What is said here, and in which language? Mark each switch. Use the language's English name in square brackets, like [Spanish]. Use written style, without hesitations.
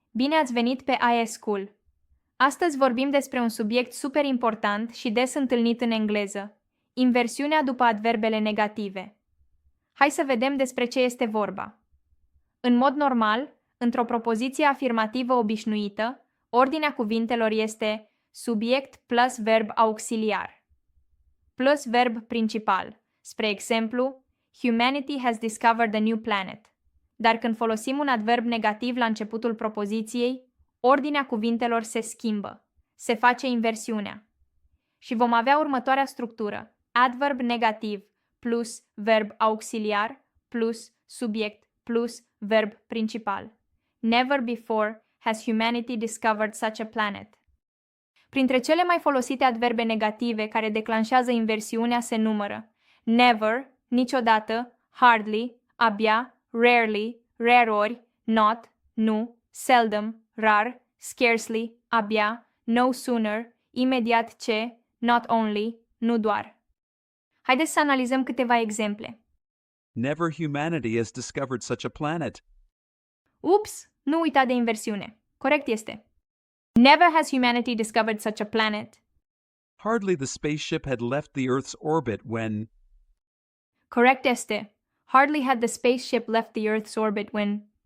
[Romanian] Bine ați venit pe AESchool! Astăzi vorbim despre un subiect super important și des întâlnit în engleză, inversiunea după adverbele negative. Hai să vedem despre ce este vorba. În mod normal, într-o propoziție afirmativă obișnuită, ordinea cuvintelor este subiect plus verb auxiliar plus verb principal. Spre exemplu, [English] Humanity has discovered a new planet. [Romanian] Dar când folosim un adverb negativ la începutul propoziției, ordinea cuvintelor se schimbă, se face inversiunea. Și vom avea următoarea structură: adverb negativ plus verb auxiliar plus subiect plus verb principal. [English] Never before has humanity discovered such a planet. [Romanian] Printre cele mai folosite adverbe negative care declanșează inversiunea se numără never, niciodată, hardly, abia, rarely, rareori, not, nu, seldom, rar, scarcely, abia, no sooner, imediat ce, not only, nu doar. Haideți să analizăm câteva exemple. [English] Never humanity has discovered such a planet. [Romanian] Ups, nu uita de inversiune. Corect este: [English] Never has humanity discovered such a planet. Hardly the spaceship had left the Earth's orbit when. [Romanian] Corect este: [English] Hardly had the spaceship left the Earth's orbit when.